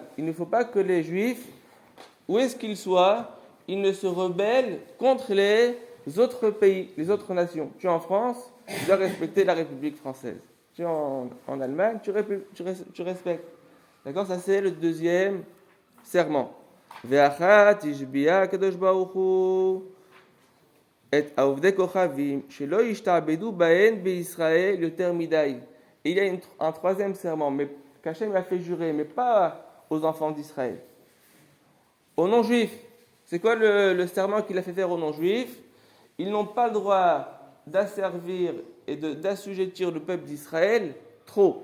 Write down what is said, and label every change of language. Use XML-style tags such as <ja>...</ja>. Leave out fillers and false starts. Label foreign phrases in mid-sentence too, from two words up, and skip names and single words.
<fr>Il ne faut pas que les Juifs, où est-ce qu'ils soient, ils ne se rebellent contre les autres pays, les autres nations. Tu es en France, tu dois respecter la République française. Tu es en Allemagne, tu respectes. D'accord? Ça, c'est le deuxième serment.</fr> <he>ואחת השביע הקדוש ברוך הוא את עובדי כוכבים שלא ישתעבדו בהן בישראל יותר מדי.</he> <fr>Et il y a un troisième serment, mais qu'Hachem a fait jurer, mais pas aux enfants d'Israël. Aux non-juifs. C'est quoi le serment qu'il a fait faire aux non-juifs? Ils n'ont pas le droit d'asservir et d'assujettir le peuple d'Israël trop.</fr>